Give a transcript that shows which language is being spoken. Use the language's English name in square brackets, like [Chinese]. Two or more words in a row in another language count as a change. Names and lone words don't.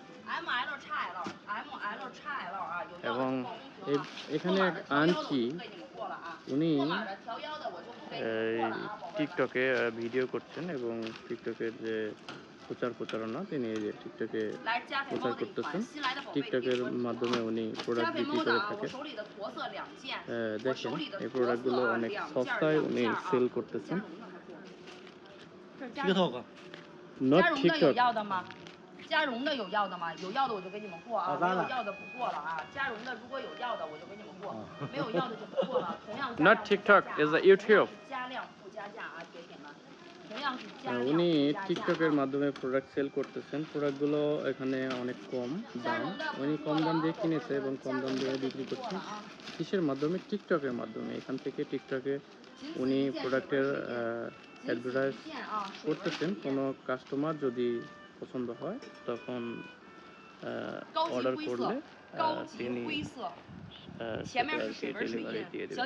[Bangla] এবং এখানে এক আন্টি, উনি টিকটকে ভিডিও করছেন এবং টিকটকের যে প্রচারণা, তিনি এই যে টিকটকে প্রচার করতেছেন। টিকটকের মাধ্যমে উনি প্রোডাক্ট বিক্রি করে থাকেন। দেখেন এই প্রোডাক্টগুলো অনেক সস্তায় উনি সেল করতেছেন। [English] Not TikTok. [Chinese] 加绒的有要的吗？有要的我就给你们过啊，没有要的不过了啊。加绒的如果有要的我就给你们过，没有要的就不过了。同样 [English] Not TikTok, is a YouTube. [Chinese] 加量不加价啊，铁铁们。同样是加量 [Bangla] উনি [Chinese] 不加价 [Bangla] টিকটকের মাধ্যমে প্রোডাক্ট সেল করতেছেন। প্রোডাক্টগুলো এখানে অনেক কম দাম, উনি কম দাম দিয়ে কিনেছে এবং কম দাম দিয়ে বিক্রি করছেন। কিসের মাধ্যমে? টিকটকের মাধ্যমে। এখান থেকে টিকটকে উনি প্রোডাক্টের অ্যাডভার্টাইজ করতেছেন। কোনো কাস্টমার যদি পছন্দ হয় তখন অর্ডার করলে তিনি সেটা আর কি ডেলিভারি দিয়ে দেবেন।